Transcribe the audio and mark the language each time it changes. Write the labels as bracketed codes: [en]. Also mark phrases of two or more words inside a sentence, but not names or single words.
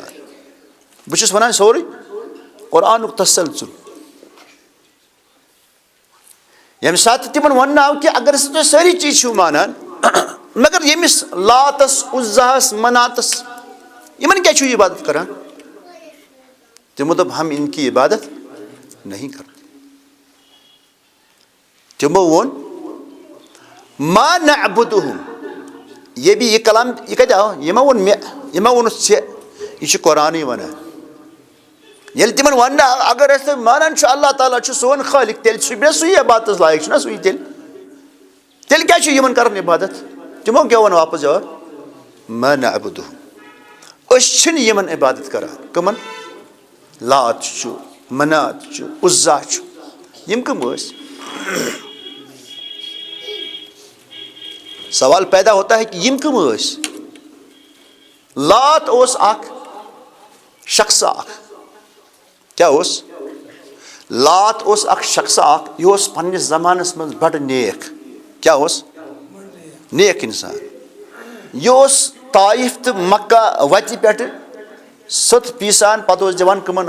[ks] بہٕ چھُس ونان سورُے قرآنُک تسلسل. ییٚمہِ ساتہٕ تِمن وننہٕ آو کہ اگر ہسا تُہۍ سٲری چیٖز چھِو مانان، مگر ییٚمِس لاتس عزاہس مناتس یِمن کیٛازِ چھِو عبادت کران؟ تِمو دوٚپ [ur] ہم ان کی عبادت نہیں کرتے. [ks] تِمو ووٚن [ar] ما نعبدہم. [ur] یہ بھی [ks] یہ کلام یہ کتہِ آو؟ یہ ما ووٚن مےٚ، یہ ما ووٚنُتھ ژےٚ، یہ چھُ قرآنٕے ونان. ییٚلہِ تِمن وننہٕ آو اگر أسۍ مانان چھُ اللہ تعالیٰ چھُ سون خالق، تیٚلہِ چھُ مےٚ سُے عبادتس لایق، چھُنا سُے تیٚلہِ کیٛازِ چھُ یِمن کران عبادت؟ تِمو کیٛاہ ووٚن واپس جواب؟ [ar] ما نعبدہم. [ks] أسۍ چھِنہٕ یِمن عبادت کران. کٕمن؟ لات چھُ، منات چھُ، عزا چھُ، یِم کٕم ٲسۍ؟ [ur] سوال پیدا ہوتا ہے کہ [ks] یم کم ٲسۍ؟ لات اوس اکھ شخص اکھ. کیا اوس؟ لات اوس اکھ شخص اکھ، یہ اوس پننس زمانس منٛز بڑٕ نیک. کیا اوس؟ نیک انسان. یہ اوس طائف تہٕ مکہ وتہِ پٮ۪ٹھٕ سوٚت پیسان، پتہٕ اوس دِوان کٕمن؟